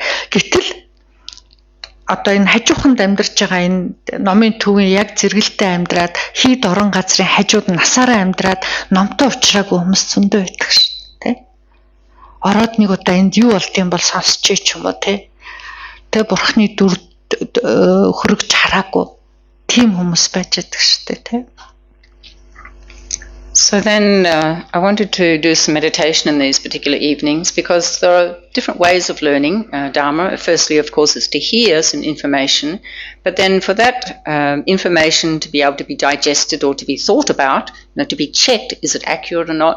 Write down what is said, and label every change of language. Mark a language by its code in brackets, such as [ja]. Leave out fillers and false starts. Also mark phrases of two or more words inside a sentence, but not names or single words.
[mn] Гэтэл одоо энэ хажууханд амьдарч байгаа энэ номын төвийн яг зэрэгэлдээ амьдраад хийд орон газрын хажууд насаараа амьдраад номтой уулзраагүй хүмүүс зөндөө байдаг шүү дээ. Ороод нэг удаа энд юу болдгийг бол сонсч ч юм уу те. Тэ бурхны дүр хөргөж хараагүй тийм хүмүүс байж байдаг шүү дээ те. [en] So then I wanted to do some meditation in these particular evenings because there are different ways of learning Dharma. Firstly, of course, is to hear some information, but then for that information to be able to be digested or to be thought about, to be checked, is it accurate or not?